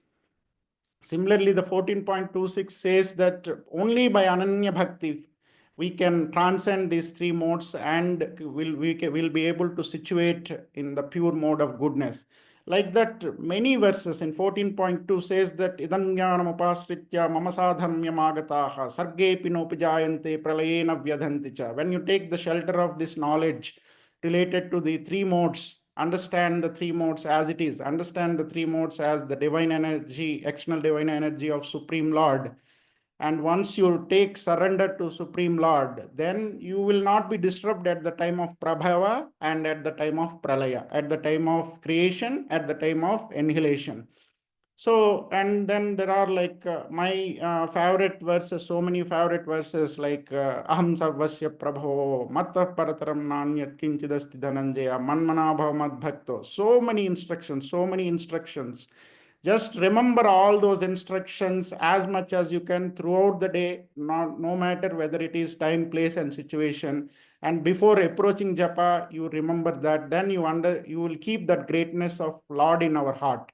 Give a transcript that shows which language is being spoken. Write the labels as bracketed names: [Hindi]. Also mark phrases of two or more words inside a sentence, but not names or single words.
[English] Similarly, the 14.26 says that only by [Sanskrit] अनन्य भक्ति [English] we can transcend these three modes and will be able to situate in the pure mode of goodness. Like that, many verses in 14.2 says that [Sanskrit] इदं ज्ञानम् उपाश्रित्य मम साधर्म्यम् आगताः सर्गेऽपि नोपजायन्ते प्रलये न व्यथन्ति च. [English] When you take the shelter of this knowledge related to the three modes, understand the three modes as it is, understand the three modes as the divine energy, external divine energy of Supreme Lord. And once you take surrender to Supreme Lord, then you will not be disturbed at the time of Prabhava and at the time of Pralaya, at the time of creation, at the time of annihilation. So, and then there are like my favorite verses, so many favorite verses like [Sanskrit] अहं सर्वस्य प्रभवो मत्तः परतरं नान्यत् किञ्चिदस्ति धनञ्जय मन्मना भव मद्भक्तो. [English] So many instructions, so many instructions. Just remember all those instructions as much as you can throughout the day, no matter whether it is time, place, and situation. And before approaching Japa, you remember that. Then you will keep that greatness of Lord in our heart.